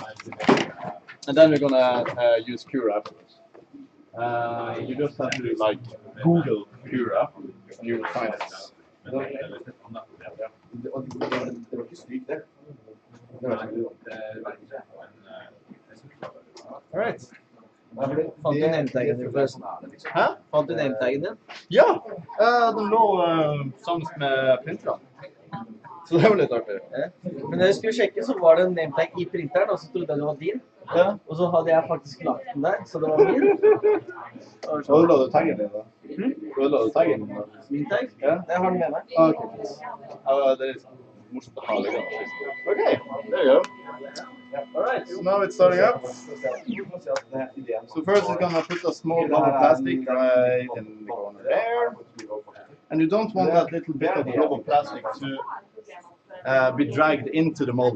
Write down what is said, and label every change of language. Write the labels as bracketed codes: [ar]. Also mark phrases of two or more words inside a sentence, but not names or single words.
[en] And then we're going to use Cura afterwards. You just have to like Google Cura and you will find it. Alright. [no] Fant du name-taggen din forresten? Hæ? Fant du name-taggen din? Ja! Den lå sammen med printerne. Så det var litt artig. Men når jeg skulle sjekke, så var det en nametag i printeren, og så trodde jeg det var din. Ja. Og så hadde jeg faktisk lagt den der, så det var min. Så la du taggen din da? Så la du taggen din da? Min tag? Ja. Jeg har den med meg. Ah, okay. Ja, det er litt morsomt å ha liggende. [en] Okay, there you go. Alright, so now it's starting up. So first it's gonna put a small blob of plastic right in the corner there. And you don't want that little bit of blob of plastic to be dragged into the model.